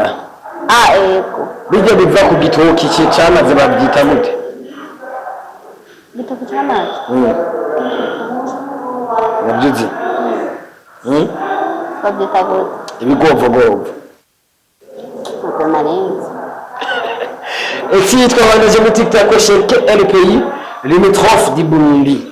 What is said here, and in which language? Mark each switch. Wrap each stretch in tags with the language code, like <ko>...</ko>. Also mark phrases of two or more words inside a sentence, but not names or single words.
<rn>ego bijya biva ku gitoki cyamaze babyita gute igitoki cy'amazi nabyuzi babyita gute ibigovogovo ntabwo narenze</rn> <fr>Et si tu as des boutiques, tu as coché quel est le pays limitrophe du Burundi?</fr>